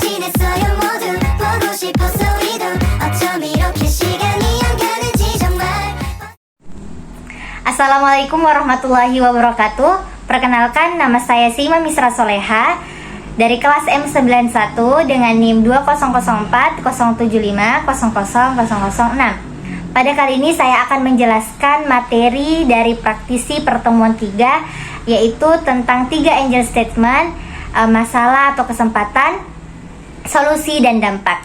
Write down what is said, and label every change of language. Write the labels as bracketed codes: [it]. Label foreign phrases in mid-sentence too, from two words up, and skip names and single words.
[ko] 있어요 모두 보고 싶었어 우리도 어쩜 이렇게 시간이 안 가는지 정말. [ar] السلام عليكم ورحمة الله وبركاته. [id] Perkenalkan, nama saya Sima Misra Soleha dari kelas M91 dengan NIM 2004 075 00006. Pada kali ini saya akan menjelaskan materi dari praktisi pertemuan 3, yaitu tentang 3 [en] angel statement, [id] masalah atau kesempatan, solusi dan dampak.